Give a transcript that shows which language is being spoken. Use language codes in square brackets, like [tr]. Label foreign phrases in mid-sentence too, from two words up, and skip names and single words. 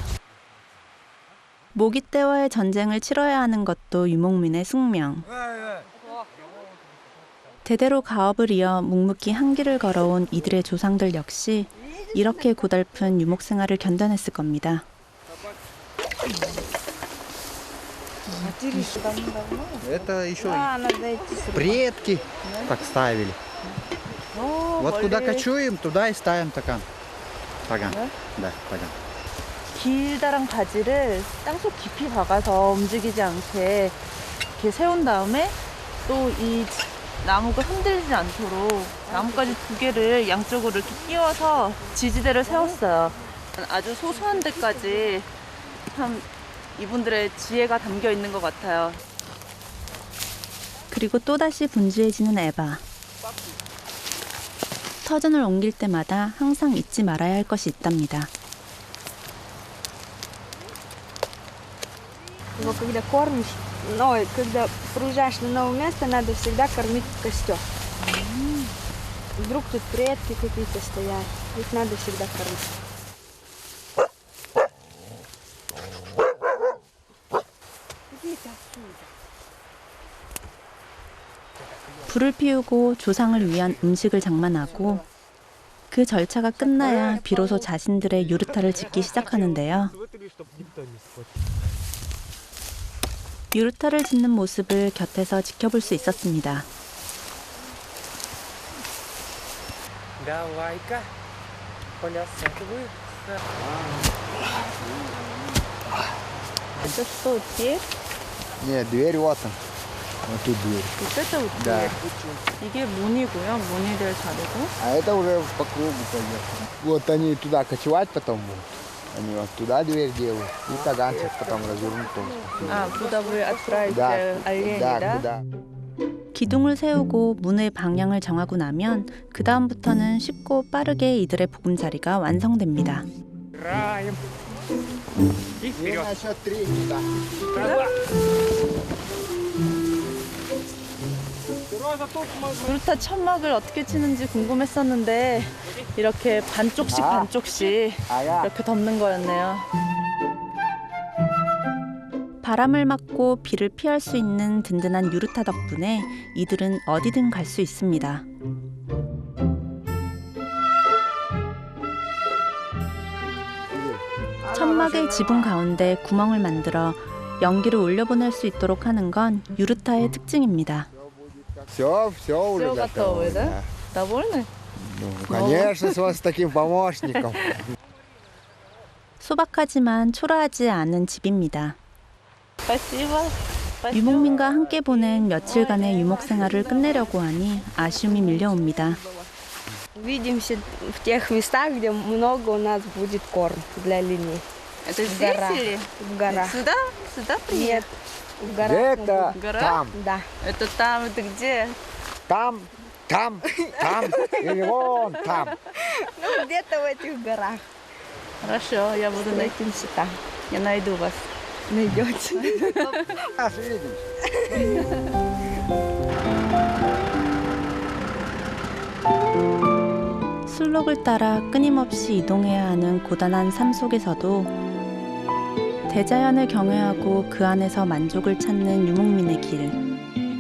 [ko] 모기떼와의 전쟁을 치러야 하는 것도 유목민의 숙명. 대대로 가업을 이어 묵묵히 한 길을 걸어온 이들의 조상들 역시 이렇게 고달픈 유목 생활을 견뎌냈을 겁니다. [ru] Это еще А, надо идти сюда. предки так ставили. Вот куда [ko] 원래 [ru] кочуем, туда и ставим стакан. стакан. Да, стакан. [ko] 길다란 가지를 땅속 깊이 박아서 움직이지 않게 이렇게 세운 다음에 또 이 나무가 흔들리지 않도록 나뭇가지 2개를 양쪽으로 이렇게 끼워서 지지대를 세웠어요. 아주 소소한 데까지 참 이분들의 지혜가 담겨 있는 것 같아요. 그리고 또다시 분주해지는 에바. 터전을 옮길 때마다 항상 잊지 말아야 할 것이 있답니다. [ru] Его когда кормишь, ой, когда приезжаешь на новое место, надо всегда кормить костер. Вдруг тут предки какие-то стоят, их надо всегда кормить. [ko] 불을 피우고 조상을 위한 음식을 장만하고 그 절차가 끝나야 비로소 자신들의 유르타를 짓기 시작하는데요. 유르타를 짓는 모습을 곁에서 지켜볼 수 있었습니다. [ru] Это что, дверь? Нет, дверь вот там. Вот тут дверь. Вот это вот Да. дверь. [ko] 이게 문이고요. 문이 될 자리고. [ru] А это уже по кругу пойдет. Вот они туда кочевать потом будут. Они вот туда дверь делают. И таганчик потом развернут тоже. А, куда вы отправите Да, оленей, да, да? куда. [ko] 기둥을 세우고 문의 방향을 정하고 나면 그 다음부터는 쉽고 빠르게 이들의 보금자리가 완성됩니다. [ru] И на счет 3 туда. [ko] 유르타 천막을 어떻게 치는지 궁금했었는데 이렇게 반쪽씩 아. 반쪽씩 아야. 이렇게 덮는 거였네요. 바람을 맞고 비를 피할 수 있는 든든한 유르타 덕분에 이들은 어디든 갈 수 있습니다. 천막의 지붕 가운데 구멍을 만들어 연기를 올려보낼 수 있도록 하는 건 유르타의 특징입니다. [ru] Все уже Всё готово, да? Да. Довольны? Ну, конечно, с таким помощником. [ko] 소박하지만 초라하지 않은 집입니다. [ru] Спасибо. [ko] 유목민과 함께 보낸 며칠간의 유목 생활을 끝내려고 하니 아쉬움이 밀려옵니다. [ru] Увидимся в тех местах, где много у нас будет корм для оленей. Это В горах. или? В горах. Сюда? Сюда Нет, приехать? в горах. мы Это Гора? там, будем. Да. Это там, это где? там или вон там. Ну, где-то в этих горах. Хорошо, я буду найти. Встретимся там. Я найду вас. Найдете. Аж видишь. [ko] 술록을 따라 끊임없이 이동해야 하는 고단한 삶 속에서도 대자연을 경외하고 그 안에서 만족을 찾는 유목민의 길.